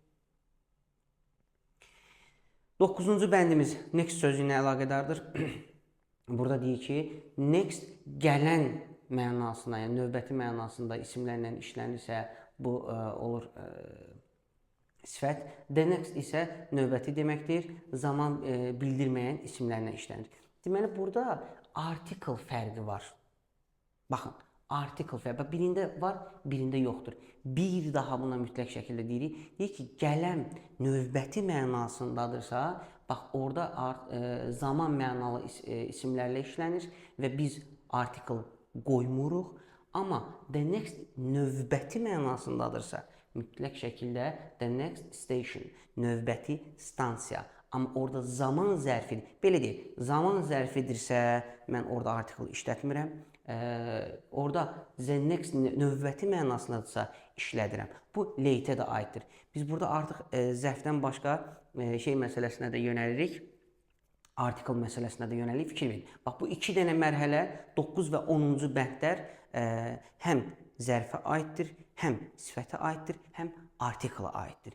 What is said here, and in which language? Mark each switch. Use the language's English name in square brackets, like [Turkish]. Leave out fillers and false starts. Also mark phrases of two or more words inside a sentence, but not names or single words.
[Azerbaijani] 9-cu bəndimiz next sözü ilə əlaqədardır. Burada deyir ki, next gələn mənasına, yəni növbəti mənasında isimlərlə işlənirsə, bu olur sifət. [English] The next [Azerbaijani] isə növbəti deməkdir. Zaman bildirməyən isimlərlə işlənir. Deməli, burada article fərqi var. Baxın, article fərqi. Birində var, birində yoxdur. Bir daha buna mütləq şəkildə deyirik. Deyir ki, gələn növbəti mənasındadırsa, bax, orada zaman mənalı isimlərlə işlənir və biz article qoymuruq. Amma [English] the next [Azerbaijani] növbəti mənasındadırsa, mütləq şəkildə [English] the next station, [Azerbaijani] növbəti stansiya. Amma orada zaman zərfidir. Belə deyil, zaman zərfidirsə, mən orada article işlətmirəm. Orada [English] the next [Azerbaijani] növbəti mənasındadırsa işlədirəm. Bu late-ə də aiddir. Biz burada artıq zərfdən başqa şey məsələsinə də yönəlirik. Article məsələsinə də yönəlik fikir verin. Bax, bu iki dənə mərhələ 9 və 10-cu bəndlər həm zərfə aiddir, həm sifətə aiddir, həm artikla aiddir.